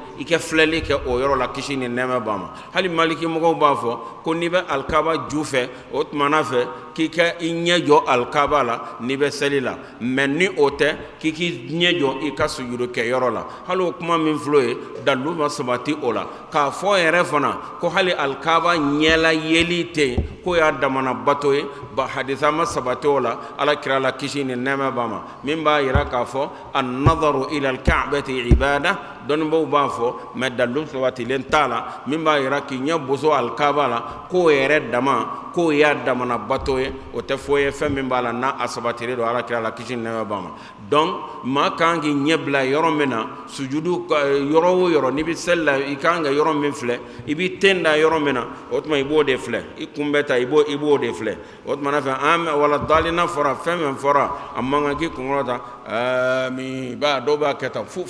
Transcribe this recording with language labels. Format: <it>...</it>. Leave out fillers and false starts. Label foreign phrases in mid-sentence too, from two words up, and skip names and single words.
<bm>i ka filɛli kɛ o yɔrɔ la kisi ni nɛɛma b'a ma hali maliki mɔgɔw b'a fɔ ko n'i bɛ alikaba ju fɛ o tumana fɛ k'i ka i ɲɛ jɔ alikaba la n'i bɛ seli la mɛ ni o tɛ k'i k'i ɲɛ jɔ i ka sujudu kɛ yɔrɔ la hali o kuma min filɛ o ye dalu ma sabati o la k'a fɔ yɛrɛ fana ko hali alikaba ɲɛla yeli tɛ yen k'o y'a damana bato ye ba hadisa ma sabati o la alakira la kisi ni nɛɛma b'a ma min b'a jira k'a fɔ</bm> <ar>النظر إلى الكعبة</ar> <bm>ibada dɔnnibaw b'a fɔ mɛ dalu sabatilen t'a la min b'a jira k'i ɲɛ boso alikaba la k'o yɛrɛ dama k'o y'a damana bato ye o tɛ foyi ye fɛn min b'a la n'a sabatilen don alakira la kisi ni nɛɛma b'a ma donc maa kan k'i ɲɛ bila yɔrɔ min na sujudu yɔrɔ o yɔrɔ n'i bɛ seli la i kan ka yɔrɔ min filɛ i bɛ ten da yɔrɔ min na o tuma i b'o de filɛ i kun bɛ ta i b'o de filɛ o tuma fɛ an wala dalina fɔra fɛn min fɔra a man kan k'i kunkɔrɔ ta amin ba dɔw b'a kɛ tan</bm>